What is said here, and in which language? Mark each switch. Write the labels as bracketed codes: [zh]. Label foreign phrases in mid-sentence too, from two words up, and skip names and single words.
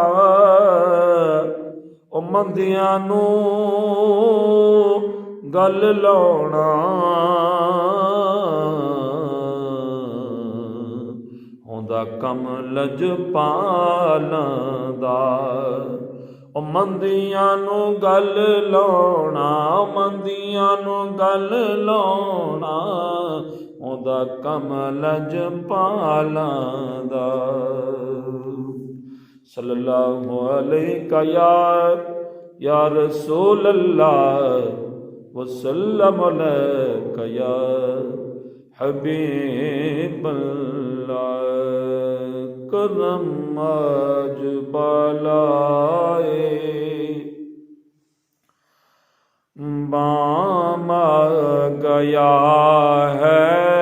[pa] ਓ ਮੰਦਿਆਂ ਨੂੰ ਗਲ ਲਾਉਣਾ ਹੋਂਦਾ ਕੰਮ ਲਜਪਾਲਾਂ ਦਾ ਓ ਮੰਦਿਆਂ ਨੂੰ ਗਲ ਲਾਉਣਾ ਮੰਦਿਆਂ ਨੂੰ ਗਲ ਲਾਉਣਾ ਓਦਾ ਕੰਮ ਲਜਪਾਲਾਂ ਦਾ। [ar] صلى الله عليك يا رسول الله وسلم عليك يا حبيب الله. [ur] کرم آج بالائے بام گیا ہے